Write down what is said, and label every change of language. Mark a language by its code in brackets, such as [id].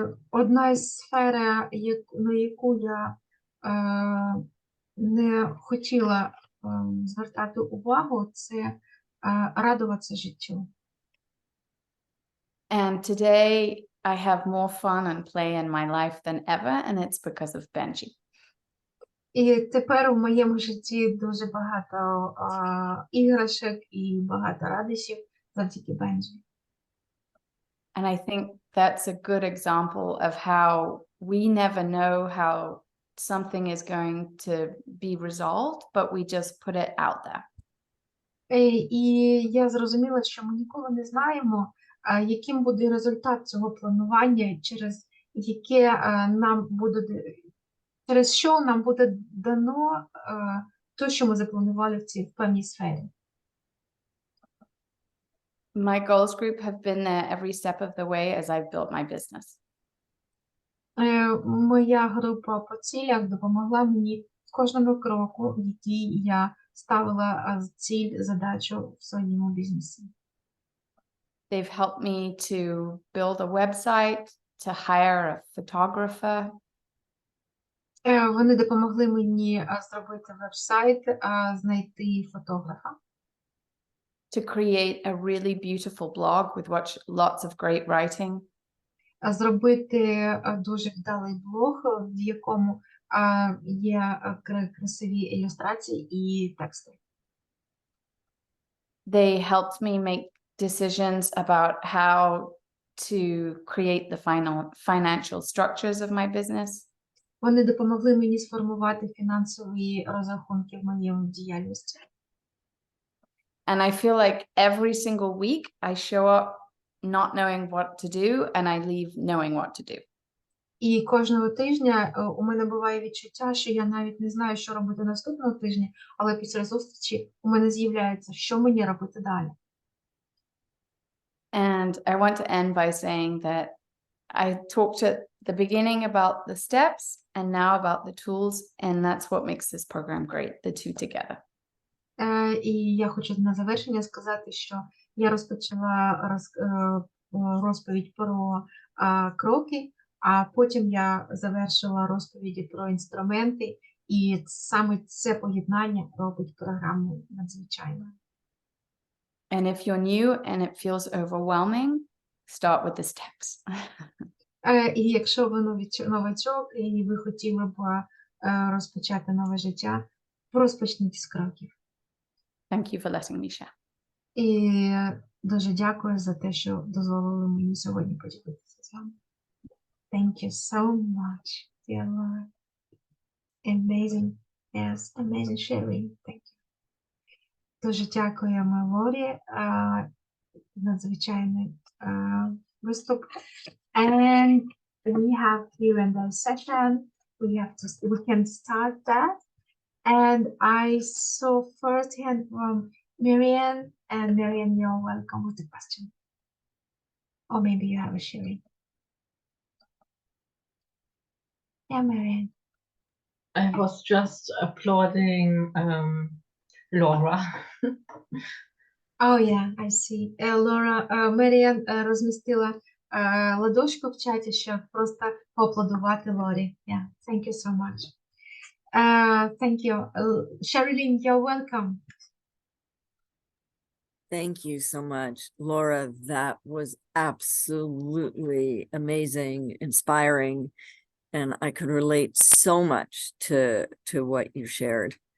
[uk] Одна із сфер, на яку я не хотіла звертати увагу, це радуватися життю. [en] And today I have more fun and play in my life than ever, and it's because of Benji. [uk] І тепер у моєму житті дуже багато іграшок і багато радощів завдяки Бенджі. [en] And I think that's a good example of how we never know how something is going to be resolved, but we just put it out there. [uk] І я зрозуміла, що ми ніколи не знаємо, яким буде результат цього планування, через яке нам буде, через що нам буде дано те, що ми запланували в певній сфері. [en] My goals group have been there every step of the way as I've built my business. [uk] Моя група по цілях допомогла мені в кожному кроку, в який я ставила ціль, задачу в своєму бізнесі. [en] They've helped me to build a website, to hire a photographer, [uk] Вони допомогли мені зробити веб-сайт, знайти фотографа, [en] to create a really beautiful blog with lots of great writing, [uk] зробити дуже вдалий блог, в якому є красиві ілюстрації і тексти. [en] They helped me make decisions about how to create the financial structures of my business. [uk] Вони допомогли мені сформувати фінансові розрахунки в моєму діяльності. [en] And I feel like every single week I show up not knowing what to do and I leave knowing what to do. [uk] І кожного тижня у мене буває відчуття, що я навіть не знаю, що робити наступного тижня, але після зустрічі у мене з'являється, що мені робити далі. [en] And I want to end by saying that I talked at the beginning about the steps and now about the tools, and that's what makes this program great, the two together. [uk] І я хочу на завершення сказати, що я розпочала розповідь про кроки, а потім я завершила розповіді про інструменти, і саме це поєднання робить програму надзвичайною. [en] And if you're new and it feels overwhelming, start with the steps. [uk] І якщо ви новачок і ви хотіли б розпочати нове життя, розпочніть з кроків. [en] Thank you for letting me share. [uk] І дуже дякую за те, що дозволили мені сьогодні поділитися з вами. [en] Thank you so much, dear Laura. Amazing, yes, amazing sharing. Thank you. [uk] Дуже дякуємо Лорі. Надзвичайний виступ. [en] And we have Q&A session. We can start that. And I saw firsthand from Marianne, and Marianne, you're welcome with the question. Or maybe you have a sharing. Yeah, Marianne. I was just applauding Laura. Oh yeah, I see. [uk] Laura, Marianne розмістила ладошку в чаті, щоб просто поаплодувати Лорі. [en] Yeah, thank you so much. Thank you. Sherilyn, you're welcome. Thank you so much, Laura. That was absolutely amazing, inspiring, and I could relate so much to what you shared.